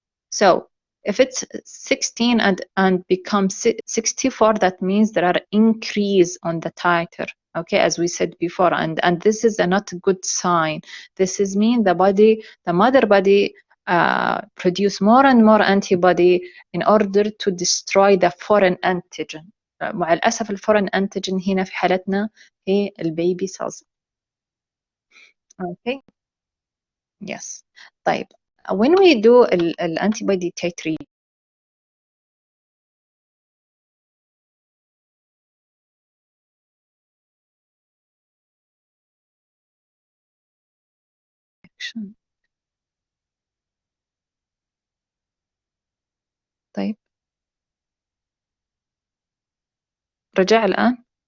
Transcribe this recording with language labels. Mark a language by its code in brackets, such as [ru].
[en] So if it's 16 and becomes 64, that means there are increase on the titer. Okay, as we said before, and this is not a good sign. This is mean the mother body produce more and more antibody in order to destroy the foreign antigen. [ar] مع الأسف الفورين antigen هنا في حالتنا هي البيبي cells. [en] Okay. Yes. طيب. When we do الantibody titration, [ar] طيب رجع الآن؟